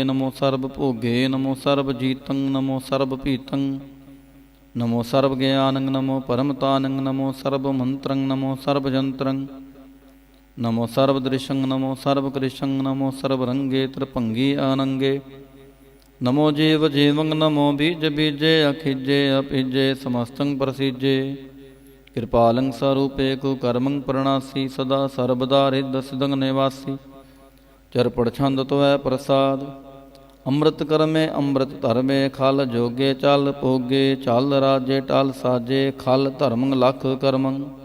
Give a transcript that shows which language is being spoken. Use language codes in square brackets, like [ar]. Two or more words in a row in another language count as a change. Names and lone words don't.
[bra] नमो सर्व भोगे नमो सर्व जीतं नमो सर्व पीतं नमो सर्व ज्ञानं नमो परमतानं नमो सर्व मंत्रं नमो सर्व जंत्रं नमो सर्वदृशं नमो सर्वकृशं नमो सर्वरंगे त्रिभंगी आनंगे नमो जीव जीवं नमो बीज बीजे अखिजे अपिजे समस्तं प्रसिजे ਕਿਰਪਾਲੰ ਸਰੂਪੇ ਕੁ ਕਰਮੰ ਪ੍ਰਣਾਸੀ ਸਦਾ ਸਰਬਦਾ ਰਿੱਧ ਸਿਦੰਗ ਨਿਵਾਸੀ ਚਰਪੜ ਛੰਦ ਤੋਐ ਪ੍ਰਸਾਦ ਅੰਮ੍ਰਿਤ ਕਰਮੇ ਅੰਮ੍ਰਿਤ ਧਰਮੇ ਖਲ ਜੋਗੇ ਚਲ ਪੋਗੇ ਚਲ ਰਾਜੇ ਟਲ ਸਾਜੇ ਖਲ ਧਰਮੰ ਲਖ ਕਰਮੰ